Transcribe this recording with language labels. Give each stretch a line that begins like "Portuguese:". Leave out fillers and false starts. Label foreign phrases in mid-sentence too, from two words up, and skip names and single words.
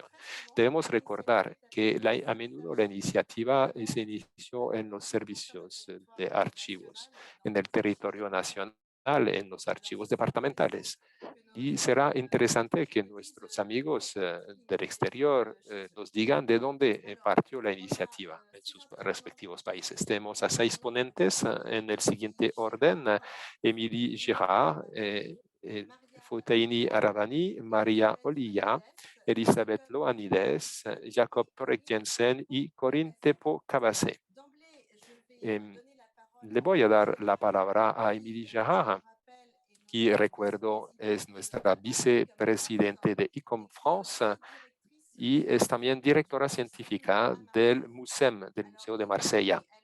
Spanish: Debemos recordar que a menudo la iniciativa se inició en los servicios de archivos, en el territorio nacional, en los archivos departamentales. Y será interesante que nuestros amigos del exterior nos digan de dónde partió la iniciativa en sus respectivos países. Tenemos a 6 ponentes en el siguiente orden: Émilie Girard, Foutaini Aravani, Maria Olilla, Elisabeth Loanides, Jacob Torek Jensen y Corinne Tepo Cabasé. Le voy a dar la palabra a Émilie Girard, que recuerdo es nuestra vicepresidente de ICOM France y es también directora científica del MUSEM, del Museo de Marsella.